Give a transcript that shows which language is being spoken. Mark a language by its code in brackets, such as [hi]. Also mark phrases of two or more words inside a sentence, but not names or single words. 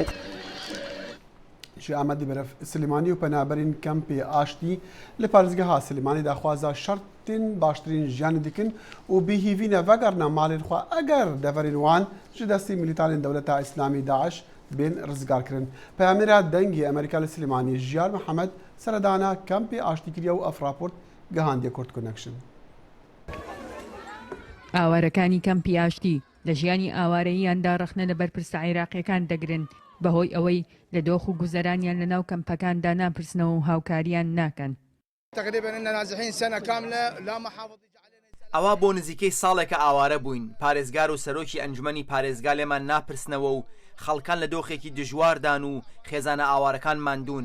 [ku] Ji Amedî beref Silêmanî û penaberên kempê Aştî li Parêzgeha Silêmanî daxwaza şertên baştirîn jiyanê dikin û bêhîvîna vegerna malên xwe eger deverên wan ji destê milîtanên Dewleta İslamî Daeş bên rizgarkirin. Peyamêra dengê Amerîka li Silêmaniyê Jiyar Mihemed seredana kempê Aştî kiriye û ev raport gihandiye Kurd Connection. [ckb] ئاوارەکانی کەمپی ئاشتی لە ژیانی ئاوارەییاندا ڕخنە لە بەرپرسە عێراقیەکان دەگرن بەهۆی ئەوەی لە دۆخ و گوزەرانیان لە ناو کەمپەکاندا ناپرسنەوە و هاوکاریان ناکەن. ئەوە بۆ نزیکەی ساڵێکە ئاوارە بووین پارێزگار و سەرۆکی ئەنجومەنی پارێزگا لێمان ناپرسنەوە و خەڵکان لە دۆخێکی دژواردان و خێزانە ئاوارەکان ماندوون.